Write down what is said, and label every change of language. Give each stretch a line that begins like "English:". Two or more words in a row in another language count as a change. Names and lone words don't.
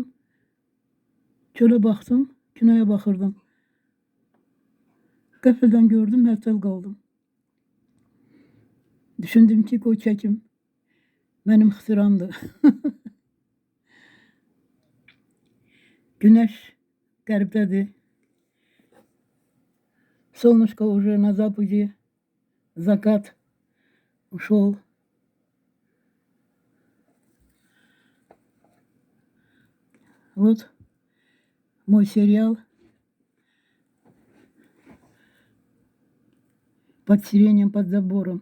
Azerbaijani: Çölə baxdım, kinoya baxırdım. Qəfildən gördüm, hətəl qaldım. Düşündüm ki, qoy çəkim. Mənim ixtiramdır. Güneş qərbdədir.
Russian: Солнышко уже на западе. Закат ушел. Вот мой сериал под сиренем, под забором.